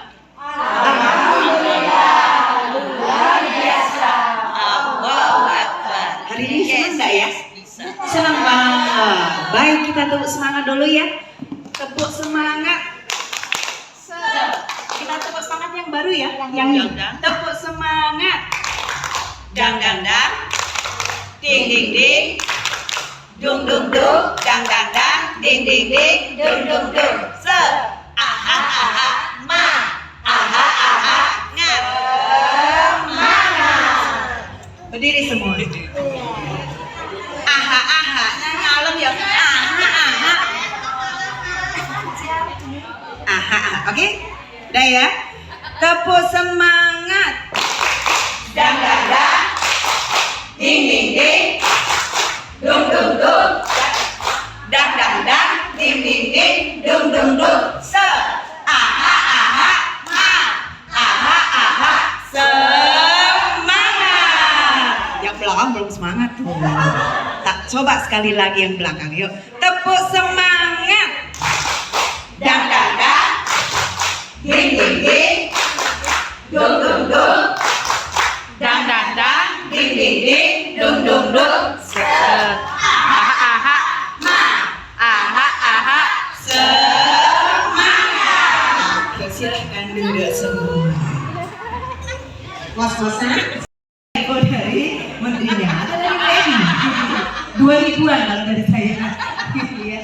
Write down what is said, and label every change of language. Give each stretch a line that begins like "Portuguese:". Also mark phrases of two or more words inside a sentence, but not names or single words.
Indonesian: Alhamdulillah, luar biasa. Allahu Akbar. Hari ini senang nggak ya? Senang banget. Baik, kita tepuk semangat dulu ya. Tepuk semangat. Kita tepuk semangat yang baru ya. Yang ini. Tepuk semangat. Dang dang dang, ding ding ding, dung dung dung, dang dang dang, ding ding ding, dung dung dung. Se, aha aha, ma, aha aha, ngat, semangat. Berdiri semua. Aha aha, nyanyi alam ya. Aha aha. Aha aha, oke? Udah ya. Tepuk semangat. Dang dang dang, ding ding ding, dung dung dung, dang dang dang, ding ding ding, dung dung dung. Se, aha aha, ma, aha aha, semangat. Yang belakang belum semangat tuh. Tak, coba sekali lagi yang belakang, yuk. Tepuk semangat. Dang dang dang, ding ding ding, dung dung dung, dang dang dang, ding ding ding, dung dung dung. Se, aha aha, ma, aha aha, semangat. Oke, silakan duduk semua. Was-wasnya info dari menterinya atau dari PNI 2000-an kalau dari saya gitu ya.